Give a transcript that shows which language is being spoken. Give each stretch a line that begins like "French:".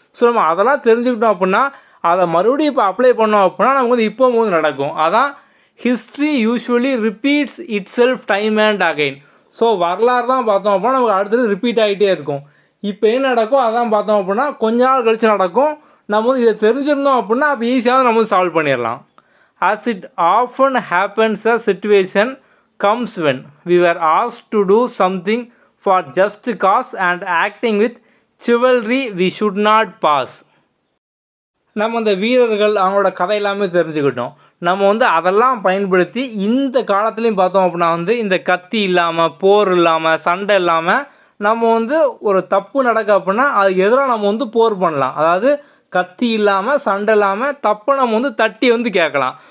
Tamil: So நம்ம அதெல்லாம் தெரிஞ்சுக்கிட்டோம் அப்படின்னா அதை மறுபடியும் இப்போ அப்ளை பண்ணோம் அப்படின்னா நமக்கு வந்து இப்போ வந்து நடக்கும்.
English: அதான் history usually repeats itself time and again.
Tamil: So வரலாறு தான் பார்த்தோம் அப்படின்னா நமக்கு அடுத்தது ரிப்பீட் ஆகிட்டே இருக்கும். இப்போ என்ன நடக்கும் அதான் பார்த்தோம் அப்படின்னா கொஞ்ச நாள் கழித்து நடக்கும். நம்ம வந்து இதை தெரிஞ்சிருந்தோம் அப்படின்னா அப்போ ஈஸியாக நம்ம வந்து சால்வ் பண்ணிடலாம்.
English: As it often happens, a situation comes when we were asked to do something for just cause and acting with chivalry we should not pass.
Tamil: நம்ம அந்த வீரர்கள் அவங்களோட கதை எல்லாமே தெரிஞ்சுக்கிட்டோம். நம்ம வந்து அதெல்லாம் பயன்படுத்தி இந்த காலத்துலேயும் பார்த்தோம் அப்படின்னா வந்து இந்த கத்தி இல்லாமல், போர் இல்லாமல், சண்டை இல்லாமல் நம்ம வந்து ஒரு தப்பு நடக்க அப்படின்னா அதுக்கு எதிராக நம்ம வந்து போர் பண்ணலாம். அதாவது கத்தி இல்லாமல், சண்டை இல்லாமல் தப்பை நம்ம வந்து தட்டி வந்து கேட்கலாம்.